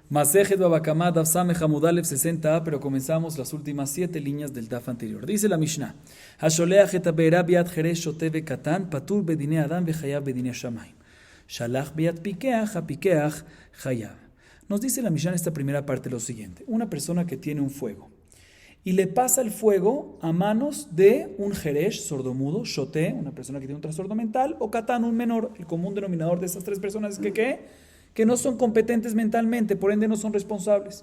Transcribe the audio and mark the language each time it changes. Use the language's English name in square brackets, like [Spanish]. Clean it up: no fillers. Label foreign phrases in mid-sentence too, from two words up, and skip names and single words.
[Hebrew] מסכת בבא קמא, דף ס עמוד א [Spanish] 60a, pero comenzamos las últimas 7 líneas del Daf anterior. Dice la Mishnah: [Hebrew] השולח את הבערה ביד חרש שוטה וקטן, פטור בדיני אדם וחייב בדיני שמים. שלח ביד פיקח, הפיקח חייב. [Spanish] Nos dice la Mishnah en esta primera parte lo siguiente: una persona que tiene un fuego y le pasa el fuego a manos de un jeresh sordomudo, shote, una persona que tiene un trastorno mental, o katan, un menor. El común denominador de esas tres personas es que no son competentes mentalmente, por ende no son responsables.